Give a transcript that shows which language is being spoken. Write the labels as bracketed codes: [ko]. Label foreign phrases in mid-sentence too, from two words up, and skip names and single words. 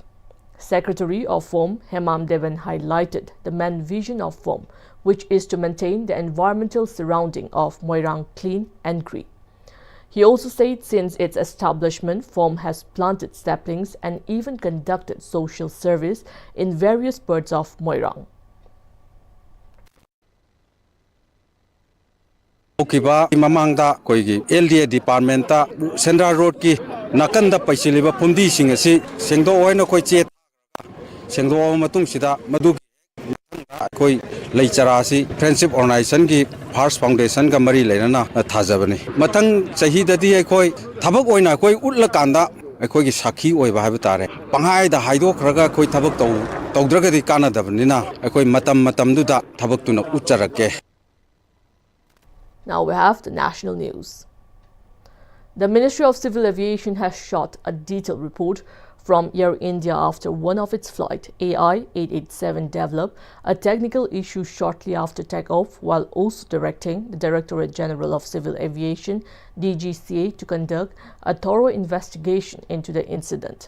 [en] Secretary of FOM, Hemam Deven, highlighted the main vision of FOM, which is to maintain the environmental surrounding of Moirang clean and green. He also said since its establishment, FOM has planted saplings and even conducted social service in various parts of Moirang. [mni] Mamangda koigi LDA department ta Central Road ki nakanda paisiliba pundi sing asi sengdo oina koi che sengdo matung sida madu koi leichara si Friendship Organization ki First Foundation ka mari leina thajabani mathang chahi dadi koi thabak oina koi utlakanda koi ki sakhi oiba haiba tare panghai da haido khraga koi thabak tawdragadi kana dabnina koi matam du da thabak tuna ucharake. [en] Now we have the national news. The Ministry of Civil Aviation has shot a detailed report from Air India after one of its flight, AI-887, developed a technical issue shortly after takeoff, while also directing the Directorate General of Civil Aviation, DGCA, to conduct a thorough investigation into the incident.